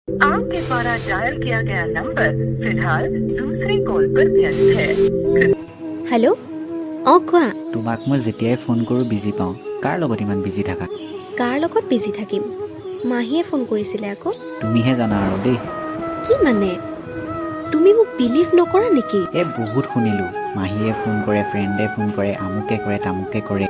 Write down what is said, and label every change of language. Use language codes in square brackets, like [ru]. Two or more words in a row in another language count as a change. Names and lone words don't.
[hi] आपके द्वारा डायल किया गया नंबर फिलहाल दूसरे कॉल पर व्यस्त है। [as] हेलो কোৱা তোমাক মই যেতিয়াই ফোন কৰোঁ বিজি পাওঁ কাৰ লগত ইমান বিজি থাকা কাৰ লগত বিজি থাকিম মাহীয়ে ফোন কৰিছিলে আকৌ তুমিহে জানা আৰু দেই কি মানে তুমি মোক বিলিভ নকৰা নেকি বহুত শুনিলোঁ মাহীয়ে ফোন কৰে ফ্ৰেণ্ডে ফোন কৰে আমুকে কৰে তামুকে কৰে